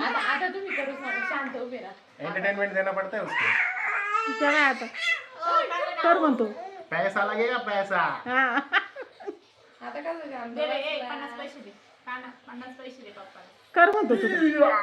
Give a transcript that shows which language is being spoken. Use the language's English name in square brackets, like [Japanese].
[Marathi] आता तुम्ही करू नका, शांत उभे राहा। [Hindi] एंटरटेनमेंट देना पड़ता है उसको। [Marathi] चला आता कर म्हणतो। [Hindi] पैसा लगेगा पैसा। [Marathi] आता कसं जाम दे रे, 50 पैसे दे काना, 50 पैसे दे पप्पाला कर म्हणतो तुला।